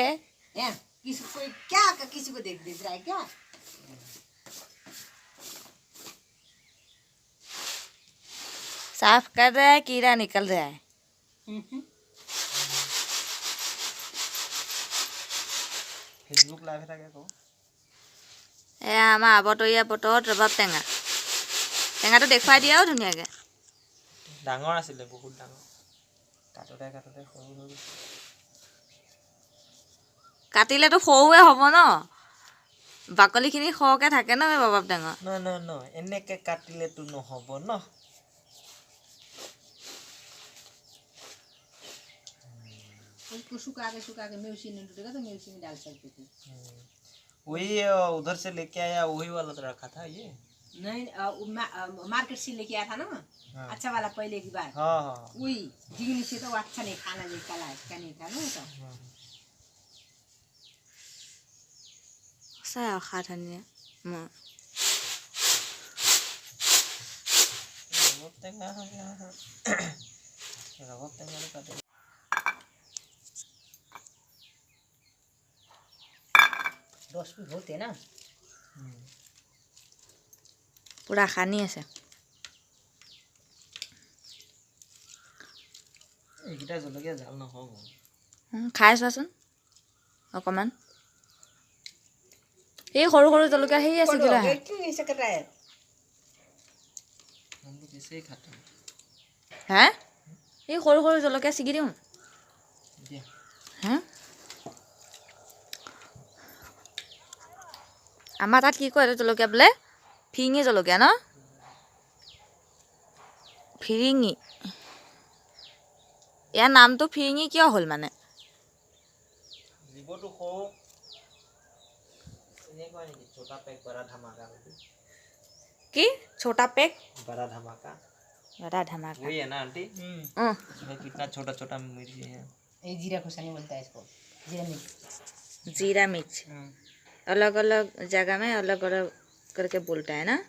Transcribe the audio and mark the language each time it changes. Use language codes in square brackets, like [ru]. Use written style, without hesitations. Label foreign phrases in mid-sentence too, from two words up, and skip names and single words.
[hi] किसी को क्या किसी को देख रहा है क्या? साफ कर रहा है, कीड़ा निकल रहा है। फेसबुक लाइव था क्या को? [as] এয়া আমাৰ আবতৰীয়া বতৰত ৰবাব টেঙা। টেঙাটো দেখুৱাই দিয়া ধুনীয়াকৈ। ডাঙৰ আছিলে, বহুত ডাঙৰ। কাটোতে কাটোতে সৰু হৈ গৈছে। কাটিলেতো সৰুৱে হ'ব ন, বাকলিখিনি সৰহকৈ থাকে ন এই ৰবাব টেঙা। ন ন ন এনেকে কাটিলেতো নহ'ব ন। [hi] उसको सुखा के मिर्ची नहीं टूटेगा तो मिर्ची में डाल सकते थे। वही उधर से लेके आया, वही वाला तो रखा था ये। नहीं मार्केट से लेके आया था ना। हाँ। अच्छा वाला पहले की बार। हाँ हाँ वही जिगनी से तो अच्छा नहीं, खाना निकाला इसका नहीं था ना तो। [as] সঁচাই অখা ধুনীয়া। ৰবাব টেঙা [hi] हो गया है। [as] ৰবাব টেঙা [hi] ने काटे 10 भी होते ना। [as] পূৰা সানি আছে। এইকেইটা জলকীয়া জাল নহ'ব। খাই চোৱাচোন অকণমান। এই সৰু সৰু জলকীয়া সেই আছে কিলা। [hi] क्यों ऐसा कर रहा है? हम लोग ऐसे ही खाते हैं। [as] হে এই সৰু সৰু জলকীয়া ছিগি দিওঁ। [hi] दिया। [as] হে আমাৰ তাত কি কয় এইটো জলকীয়া বোলে? ফিৰিঙি জলকীয়া ন? ফিৰিঙি। ইয়াৰ নামটো ফিৰিঙি কিয় হ'ল মানে? জীৱটো সৰু এনেকুৱা নেকি? [hi] छोटा पैक बड़ा धमाका। কি? छोटा पैक बड़ा धमाका। बड़ा धमाका। वही है ना आंटी? हम्म, इसमें कितना छोटा छोटा मिर्ची है। ये जीरा खुशनी बोलता है इसको, जीरा मिर्च। जीरा मिर्च अलग अलग जगह में अलग अलग करके बोलता है ना।